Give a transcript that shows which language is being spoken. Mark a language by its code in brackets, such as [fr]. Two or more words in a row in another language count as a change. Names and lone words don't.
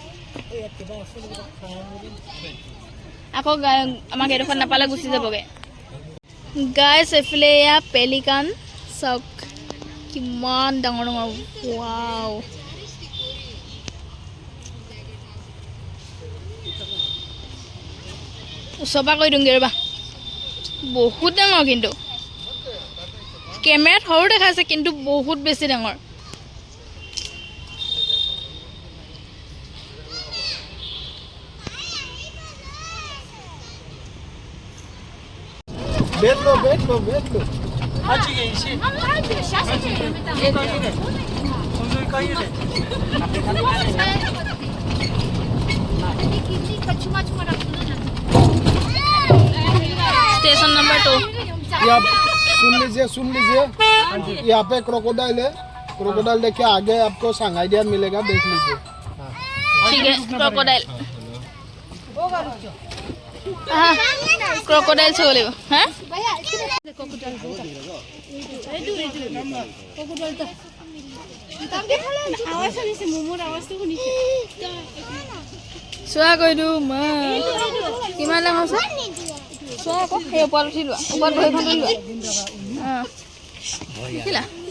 [as] আকৌ আমাক এডোখৰ নাপালে গুচি যাবগৈ গাইছ এইফালে এয়া পেলিকান চাওক কিমান ডাঙৰ ডাঙৰ ৱাও ওচৰপা কৈ দিওঁগৈ ৰ'বা বহুত ডাঙৰ কিন্তু কেমেৰাত সৰু দেখাইছে কিন্তু বহুত বেছি ডাঙৰ [hi] बैठ लो आज ये इसे [en] station number 2 [hi] ये आप सुन लीजिए यहाँ पे क्रोकोडाइल है क्रोकोडाइल देखिए आगे आपको सांगाइडिया मिलेगा देख लीजिए ठीक है क्रोकोडाइल हाँ क्रोकोडाइल से बोले हाँ [as] চোৱা কৈ দিওঁ মা কিমান ডাঙৰ আছে চোৱা আকৌ সেই ওপৰত উঠি লোৱা ওপৰত ভৰিখন তুলি লোৱা অঁ দেখিলা